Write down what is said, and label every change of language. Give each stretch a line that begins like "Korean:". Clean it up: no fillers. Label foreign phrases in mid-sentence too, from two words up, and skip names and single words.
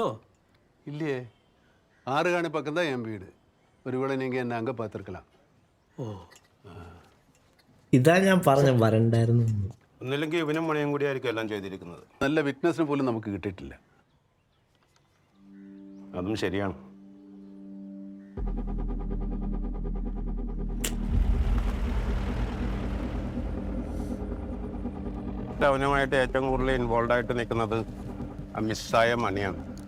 Tamil: இல்லையே, ஆறுகாணி பக்கம் தான் என் வீடு. ஒருவேளை நீங்கள் என்ன அங்கே பார்த்துருக்கலாம்.
Malayalam: ഓ, ഇതാ ഞാൻ പറഞ്ഞ വരണ്ടായിരുന്നു. ഒന്നില്ലെങ്കിൽ ഇവനും മണിയും കൂടി ആയിരിക്കും എല്ലാം ചെയ്തിരിക്കുന്നത്. നല്ല വിറ്റ്നസിന് പോലും നമുക്ക് കിട്ടിയിട്ടില്ല. അതും ശരിയാണ്. അവനുമായിട്ട് ഏറ്റവും കൂടുതൽ ഇൻവോൾവ് ആയിട്ട് നിൽക്കുന്നത് ആ മിസ്സായ മണിയാണ്.